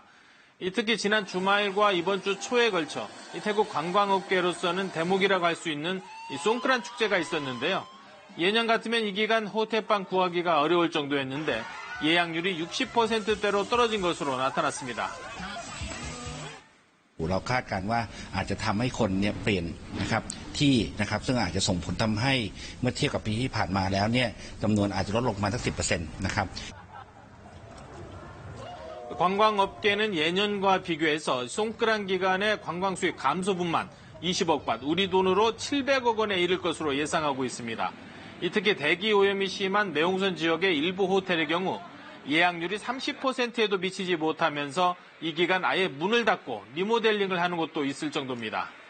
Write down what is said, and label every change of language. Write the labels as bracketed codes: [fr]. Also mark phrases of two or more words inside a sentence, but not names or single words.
[ko] 특히 지난 주말과 이번 주 초에 걸쳐 태국 관광업계로서는 대목이라고 할 수 있는 송크란 축제가 있었는데요. 예년 같으면 이 기간 호텔방 구하기가 어려울 정도였는데 예약률이 60%대로 떨어진 것으로 나타났습니다. [th] เราคาดการณ์ว่าอาจจะทำให้คนเนี่ยเปลี่ยนนะครับที่นะครับซึ่งอาจจะส่งผลทำให้เมื่อเทียบกับปีที่ผ่านมาแล้วเนี่ยจำนวนอาจจะลดลงมาสัก 10% นะครับ [ko] 관광업계는 예년과 비교해서 송크란 기간의 관광 수익 감소분만 20억 바, 우리 돈으로 700억 원에 이를 것으로 예상하고 있습니다. 특히 대기 오염이 심한 매옹선 지역의 일부 호텔의 경우 예약률이 30%에도 미치지 못하면서 이 기간 아예 문을 닫고 리모델링을 하는 곳도 있을 정도입니다.